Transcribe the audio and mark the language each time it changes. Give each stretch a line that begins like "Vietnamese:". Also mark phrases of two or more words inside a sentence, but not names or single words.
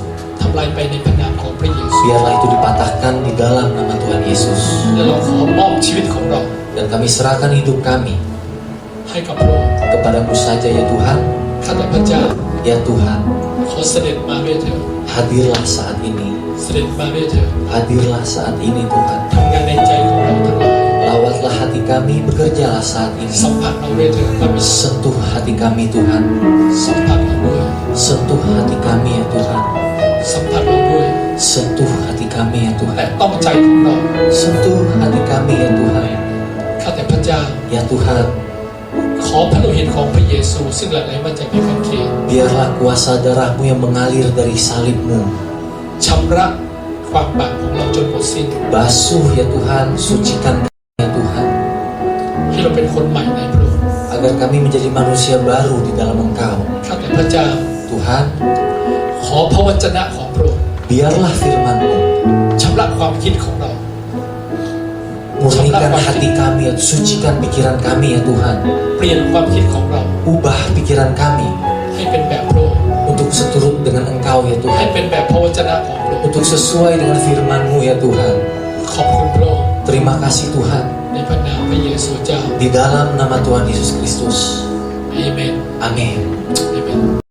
Thai: ทำลายไปในพระนามของพระเยซู
Indonesian: Biarlah itu dipatahkan di dalam nama Tuhan Yesus.
Thai: และเราขอมอบชีวิตของเรา
Indonesian: Dan kami serahkan hidup kami
Thai: ให้กับพระองค์
Indonesian: kepadamu saja ya Tuhan.
Thai: ข้าแต่พระเจ้า
Indonesian: Ya Tuhan,
Thai: ขอเสด็จมาด้วยเถิด
Indonesian: hadirlah saat ini.
Thai: เสด็จมาด้วยเถิด
Indonesian: Hadirlah saat ini Tuhan.
Thai: ทำงานในใจของเราทั้งหลาย
Indonesian: Lawatlah hati kami, bekerjalah saat
Thai: สัม
Indonesian: ini.
Thai: ผัสเราด้วยเถิดพระบิดา
Indonesian: Sentuh hati kami Tuhan.
Thai: สัมผัสเราด้วย
Indonesian: Sentuh hati kami ya Tuhan.
Thai: สัมผัสเราด้วย
Indonesian: Sentuh hati kami ya
Thai: แต่
Indonesian: Tuhan.
Thai: ต้องใจของเรา
Indonesian: Sentuh hati kami ya Tuhan.
Thai: ข้าแต่พระเจ้า
Indonesian: Ya Tuhan,
Thai: ขอพระโลหิตของพระเยซูซึ่งหลั่งไหลมาจากไม้กางเขน
Indonesian: biarlah kuasa darahmu yang mengalir dari salibmu
Thai: ชำระความบาปของเราจนหมดสิ้น
Indonesian: basuh ya Tuhan, sucikan kami ya Tuhan,
Thai: ให้เราเป็นคนใหม่ในพระองค์
Indonesian: agar kami menjadi manusia baru di dalam Engkau.
Thai: ข้าแต่พระเจ้า
Indonesian: Tuhan,
Thai: อพระวจนะของพระองค์
Indonesian: biarlah firman-Mu
Thai: ชำระความคิดของเรา
Indonesian: murnikan hati kami, ya, sucikan pikiran kami ya Tuhan.
Thai: เปลี่ยนความคิดของเรา
Indonesian: Ubah pikiran kami
Thai: ให้เป็นแบบพระองค์
Indonesian: untuk seturut dengan Engkau ya
Thai: ให้
Indonesian: Tuhan,
Thai: เป็นแบบพระวจนะของพระองค์
Indonesian: untuk sesuai dengan firman-Mu ya Tuhan.
Thai: ขอบคุณพระองค์
Indonesian: Terima kasih Tuhan,
Thai: ในพระนามพระเยซูเจ้า
Indonesian: di dalam nama Tuhan Yesus Kristus.
Thai: อาเมน
Indonesian: Amin.